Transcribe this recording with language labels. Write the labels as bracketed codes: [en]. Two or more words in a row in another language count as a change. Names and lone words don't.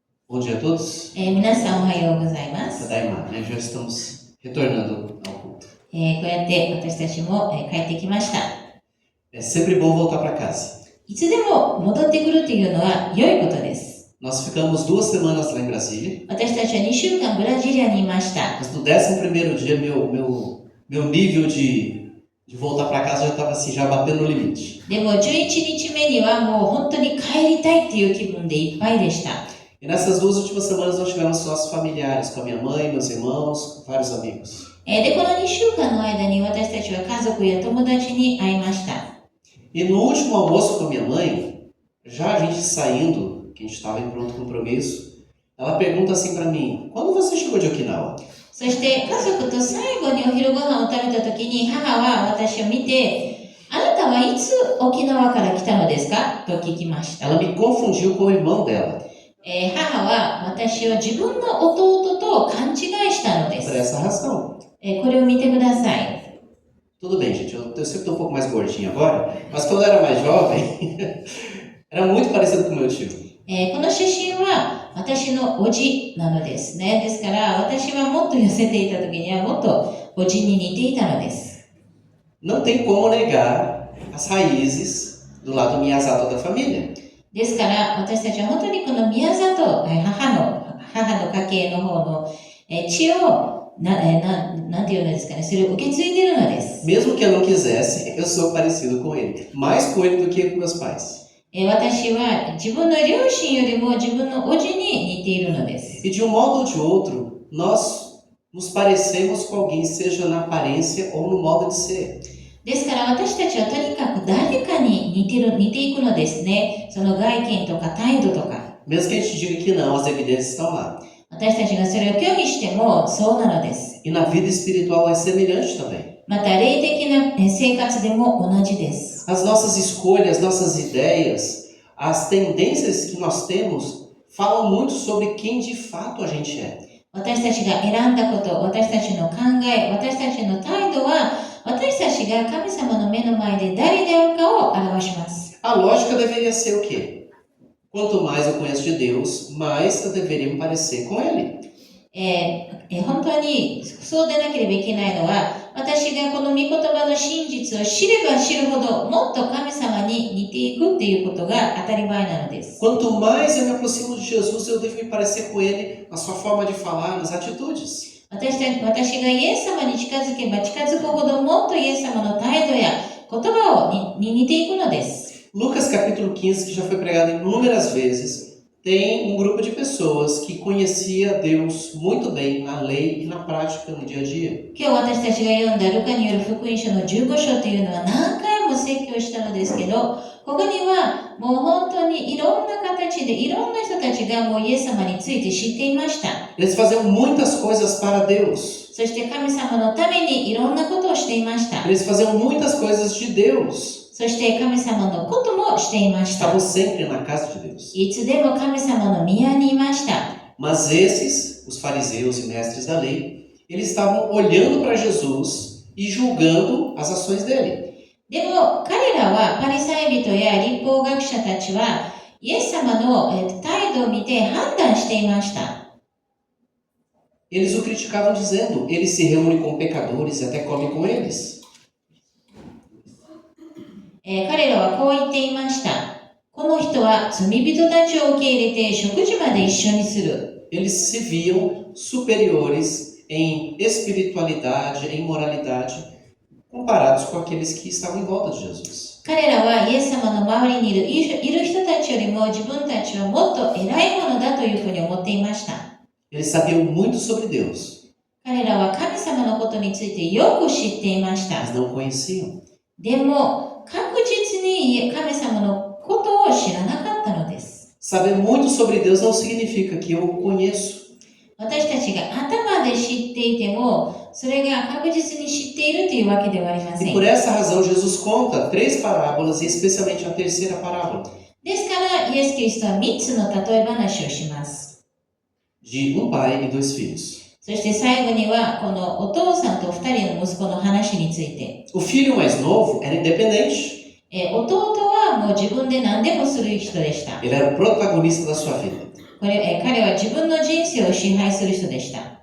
[pt] Bom dia a todos. [ja] 皆さんおはようございます。 Tadaima, [pt] né? Já estamos retornando ao culto. [ja] こうやって私たちも帰ってきました。 [pt] É sempre bom voltar para casa. [ja] いつでも戻ってくるというのは良いことです。 [pt] Nós ficamos 2 semanas lá em Brasília. [ja] 私たちは2週間ブラジリアにいました。 [pt] Mas no 11º dia, meu nível de voltar para casa já estava assim, já batendo no limite. [ja] でも11日目にはもう本当に帰りたいっていう気分でいっぱいでした。 [pt] E nessas 2 últimas semanas nós tivemos nossos familiares, com a minha mãe, meus irmãos, com vários amigos. [ja] で、この2週間の間に私たちは家族や友達に会いました。 [pt] E no último almoço com a minha mãe, já a gente saindo, que a gente estava em pronto compromisso, ela pergunta assim para mim: quando você chegou de Okinawa? [ja] そして家族と最後にお昼ご飯を食べた時に母は私を見て、あなたはいつ沖縄から来たのですかと聞きました。 [pt] Ela me confundiu com o irmão dela. [ja] 母は私を自分の弟と勘違いしたので [pt] Por [ja] す。 [pt] essa razão. [ja] これを見てください。 [pt] Tudo bem, gente, eu sempre estou um pouco mais gordinho agora, mas quando eu era mais jovem, era muito parecido com meu tio. [ja] この写真は私のおじなのですね。ですから私はもっと痩せていた時にはもっとおじに似ていたのです。 [pt] Não tem como negar as raízes do lado Miyazato da família. [ja] ですから私たちは本当にこの宮里、母の家系の方の血をなんていうのですかね、それを受け継いでいるのです。 [pt] Mesmo que eu não quisesse, eu sou parecido com ele. Mais com ele do que com meus pais. [ja] 私は自分の両親よりも自分のおじに似ているのです。 [pt] E de um modo ou de outro, nós nos parecemos com alguém, seja na aparência ou no modo de ser. [ja] ですから私たちはとにかく誰かに似ていくのですね。その外見とか態度とか。 [pt] Mesmo que a gente diga que não, as evidências estão lá. [ja] 私たちがそれを拒否してもそうなのです。 [pt] E na vida espiritual é semelhante também. [ja] また霊的な生活でも同じです。 [pt] As nossas escolhas, nossas ideias, as tendências que nós temos falam muito sobre quem de fato a gente é. [ja] 私たちが選んだこと、私たちの考え、私たちの態度は私たちが神様の目の前で誰であるかを表します。 [pt] A lógica deveria ser o quê? Quanto mais eu conheço de Deus, mais eu deveria me parecer com Ele. [ja] 本当にそうでなければいけないのは、私がこの御言葉の真実を知れば知るほどもっと神様に似ていくっていうことが当たり前なのです。 [pt] Quanto mais eu me aproximo de Jesus, eu devo me parecer com Ele na sua forma de falar, nas atitudes. [ja] 私がイエス様に近づけば近づくほどもっとイエス様の態度や言葉に似ていくのです。 [pt] Lucas capítulo 15, que já foi pregado inúmeras vezes, tem um grupo de pessoas que conhecia Deus muito bem na lei e na prática no dia a dia. [ja] 今日私たちが読んだルカによる福音書の15章というのは何回も説教したのですけど、ここにはもう本当にいろんな形でいろんな人たちがもうイエス様について知っていました。 [pt] Eles faziam muitas coisas para Deus. [ja] そして神様のためにいろんなことをしていました。 [pt] Eles faziam muitas coisas de Deus. [ja] そして神様のこともしていました。 [pt] Estavam sempre na casa de Deus. [ja] いつでも神様の宮にいました。 [pt] Mas esses, os fariseus e mestres da lei, eles estavam olhando para Jesus e julgando as ações dele. [ja] でも彼らはパリサイ人や律法学者たちはイエス様の態度を見て判断していました。 [pt] Eles o criticavam dizendo: ele se reúne com pecadores e até come com eles. [ja] 彼らはこう言っていました。この人は罪人たちを受け入れて食事まで一緒にする。 [pt] Eles se viam superiores em espiritualidade, em moralidade, comparados com aqueles que estavam em volta de Jesus. [ja] 彼らはイエス様の周りにいる人たちよりも自分たちはもっと偉いものだというふうに思っていました。 [pt] Eles sabiam muito sobre Deus, [ja] 彼らは神様のことについてよく知っていました。 [pt] mas não conheciam. [ja] でも確実に神様のことを知らなかったのです。 [pt] Saber muito sobre Deus não significa que eu o conheço. [ja] 私たちが頭で知っていても、それが確実に知っているというわけではありませ [pt] E [ja] ん。 [pt] por essa razão, Jesus conta 3 parábolas, e especialmente a terceira parábola, [ja] ですから、イエス・キリストは3つの例え話をします。 [pt] de um pai e 2 filhos. [ja] そして最後には、このお父さんと2人の息子の話について。 [pt] O filho mais novo era independente. [ja] 弟はもう自分で何でもする人でした。 [pt] Ele era o protagonista da sua vida. [ja] 彼は自分の人生を支配する人でした。